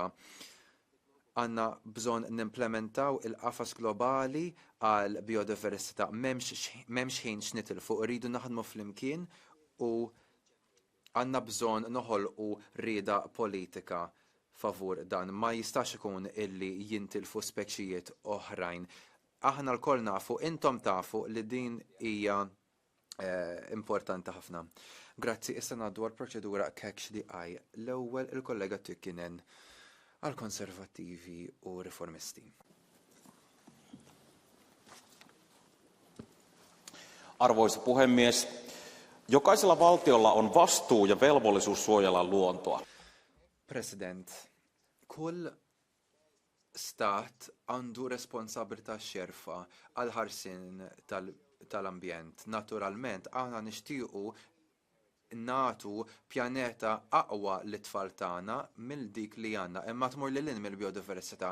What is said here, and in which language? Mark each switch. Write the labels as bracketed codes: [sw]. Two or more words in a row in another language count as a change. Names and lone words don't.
[mt] Għandna bżonn nimplementaw il-qafas globali għal biodiversità m'hemmx ħin xnitilfu, rridu naħdmu flimkien u għandna bżonn noħolqu rieda politika favur dan. Ma jistax ikun illi jintilfu speċijiet oħrajn. Aħna l-koll nafu, intom tafu li din hija importanti ħafna. Grazzi, issa ngħaddu għall-proċedura [en] catch the eye. [mt] L-ewwel il-kollega Tykkinen għall-Konservattivi u Riformisti. [fi] Arvoisa puhemies, jokaisella valtiolla on vastuu ja velvollisuus suojella luontoa. [mt] President, kull stat għandu responsabilità xerfa għal ħarsin tal-ambjent. Naturalment, aħna nixtiequ natu pjaneta aqwa l-tfal tagħna mill dik li għandna, imma tmur lil hinn mill-biodiversità.